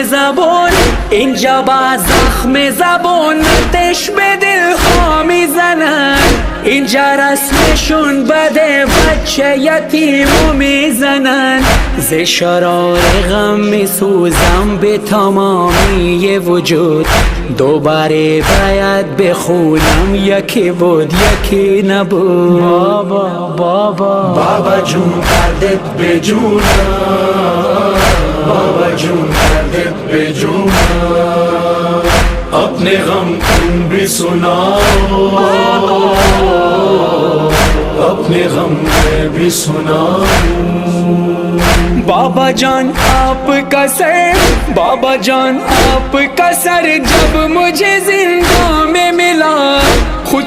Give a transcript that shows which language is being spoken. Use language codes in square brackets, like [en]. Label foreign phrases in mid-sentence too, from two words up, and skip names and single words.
[fa] زبون اینجا با زخم زبون آتش به دلها میزنن اینجا رسمشون بده بچه یتیم و میزنن ز شرار غم میسوزم به تمامی وجود دوباره باید بخونم یکی بود یکی نبود بابا جون کردت به جونم [ur] بابا جون کردت به جونم اپنے غم تم بھی سناؤ اپنے غم میں بھی سناؤ بابا جان آپ کا سر بابا جان آپ کا سر جب مجھے زندہ میں ملا خود